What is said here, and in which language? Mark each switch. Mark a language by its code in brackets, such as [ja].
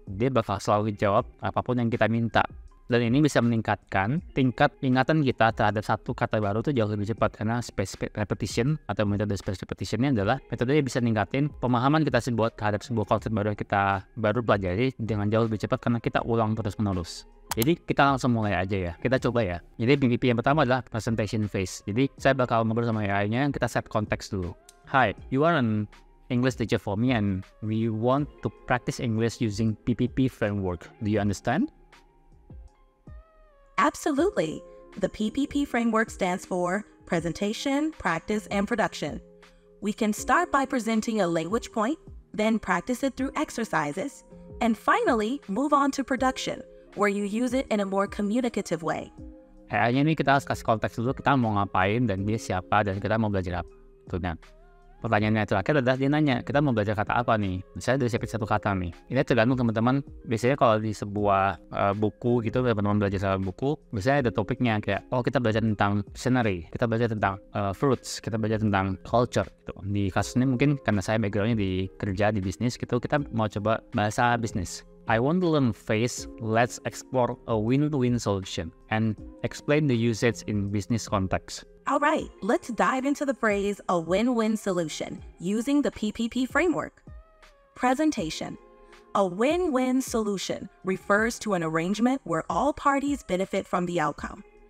[id] Dia bakal selalu jawab apapun yang kita minta. Dan ini bisa meningkatkan tingkat ingatan kita terhadap satu kata baru tuh jauh lebih cepat, karena spaced repetition atau metode spaced repetition-nya adalah metode yang bisa meningkatin pemahaman kita terhadap sebuah konsep baru yang kita baru pelajari dengan jauh lebih cepat karena kita ulang terus-menerus. Jadi kita langsung mulai aja ya, kita coba ya. Jadi PPP yang pertama adalah presentation phase. Jadi saya bakal ngobrol sama AI-nya, kita set konteks dulu. [en] Hi, you are an English teacher for me and we want to practice English using PPP framework. Do you understand? Absolutely. The PPP framework stands for Presentation, Practice, and Production. We can start by presenting a language point, then practice it through exercises, and finally move on to production, where you use it in a more communicative way. [id] AI-nya ini kita harus kasih konteks dulu, kita mau ngapain dan dia siapa dan kita mau belajar apa. Tuh, nah, pertanyaannya terakhir adalah dia nanya, kita mau belajar kata apa nih? Misalnya dari satu kata nih. Ini tergantung teman-teman. Biasanya kalau di sebuah buku gitu, teman-teman belajar sama buku, biasanya ada topiknya kayak, oh kita belajar tentang scenery, kita belajar tentang fruits, kita belajar tentang culture gitu. Di kasus ini mungkin karena saya backgroundnya di kerja di bisnis gitu, kita mau coba bahasa bisnis. [en] I want to learn phase, let's explore a win-win solution and explain the usage in business context. All right, let's dive into the phrase a win-win solution using the PPP framework. Presentation. A win-win solution refers to an arrangement where all parties benefit from the outcome.